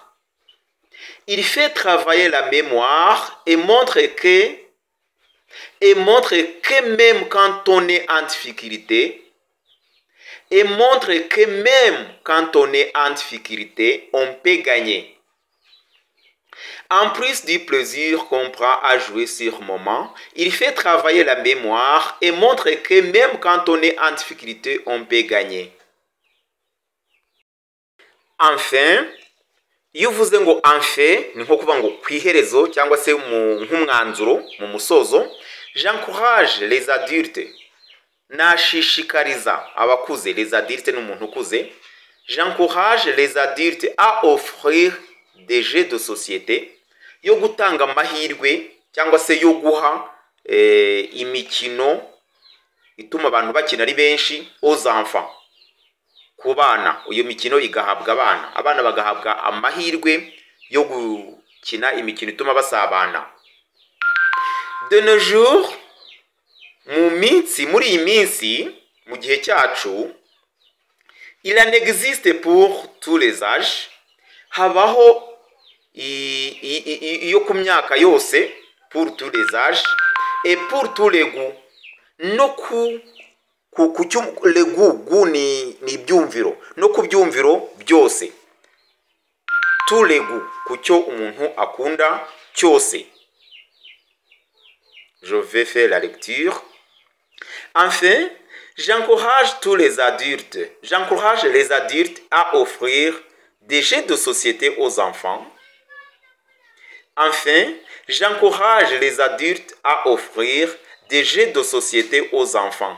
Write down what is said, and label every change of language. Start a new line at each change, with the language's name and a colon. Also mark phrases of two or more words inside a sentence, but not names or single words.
French: Il fait travailler la mémoire et montre que même quand on est en difficulté, on peut gagner. En plus du plaisir qu'on prend à jouer sur le moment, il fait travailler la mémoire et montre que même quand on est en difficulté, on peut gagner. Enfin,
Kinyarwanda: iyo uvuze ngo enfin ni nko kuvuga ngo kwiherezo cyangwa se nk'umwanzuro mu musozo,
French: j'encourage les adultes,
Kinyarwanda: nashishikariza abakuze,
French: les adultes
Kinyarwanda: ni umuntu ukuze,
French: j'encourage les adultes à offrir des jeux de société,
Kinyarwanda: yo gutanga amahirwe cyangwa se yo guha imikino ituma abantu bakina ari benshi
French: aux enfants,
Kinyarwanda: ku bana. Iyo mikino igahabwa abana bagahabwa amahirwe yo gukina imikino ituma basabana.
French: De nos jours,
Kinyarwanda: muri iyi minsi, mu gihe cyacu,
French: il en existe pour tous les âges,
Kinyarwanda: habaho iyo ku myaka yose,
French: pour tous les âges et pour tous les goûts.
Kinyarwanda: No ku
French: le goût
Kinyarwanda: ni ibyumviro, no ku byumviro byose.
French: Tous les goûts,
Kinyarwanda: ku cyo umuntu akunda cyose.
French: Je vais faire la lecture. Enfin, j'encourage les adultes à offrir des jeux de société aux enfants. Enfin, j'encourage les adultes à offrir des jeux de société aux enfants.